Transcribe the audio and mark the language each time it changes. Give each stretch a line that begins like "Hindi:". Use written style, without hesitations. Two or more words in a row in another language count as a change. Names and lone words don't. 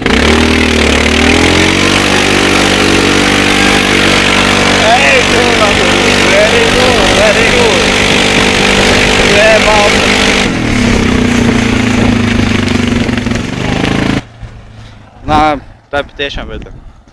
Latvian: Ej, tona!
English: Very good, very good! Yeah,
Latvian: balta! Nā, tā ir patiešām vieta.